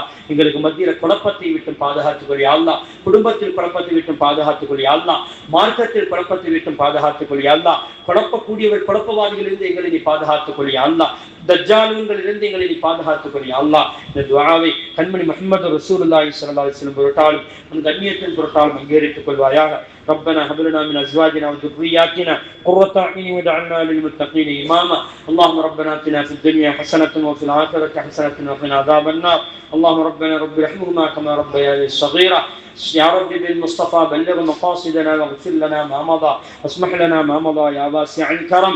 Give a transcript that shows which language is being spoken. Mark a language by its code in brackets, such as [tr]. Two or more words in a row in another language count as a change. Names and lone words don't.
[ta] எங்களுக்கு மத்தியில் குழப்பத்தை விட்டு பாதுகாத்துக் கொள்ளியா அல்லாஹ். குடும்பத்தில் குழப்பத்தை விட்டு பாதுகாத்துக் கொள்ளியா அல்லாஹ். மார்க்கத்தில் குழப்பத்தை விட்டு பாதுகாத்துக் கொள்ளியா அல்லாஹ். குழப்பக்கூடியவர் குழப்பவாதிகளிலிருந்து எங்களை நீ பாதுகாத்துக் கொள்ளியா அல்லாஹ். தஜ்ஜாலிலிருந்து எங்களை நீ பாதுகாத்துக் கொள்ளியா அல்லாஹ். இந்த துஆவை கண்மணி முஹம்மது [ar] رسول الله صلى الله عليه وسلم [ta] பொருட்டாலும் உன் கண்ணியத்தின் பொருட்டாலும் அங்கீகரித்துக் கொள்வாயாக. [ar] ربنا هب لنا من ازواجنا وذرياتنا قرة اعين واجعلنا للمتقين اماما. اللهم ربنا اتنا في الدنيا حسنة وفي الآخرة حسنة وقنا عذاب النار. اللهم ربنا رب ارحمهما كما ربياني صغيرا. يا رب بالمصطفى بلغ مقاصدنا واغفر لنا ما مضى واسمح لنا ما مضى يا واسع الكرم.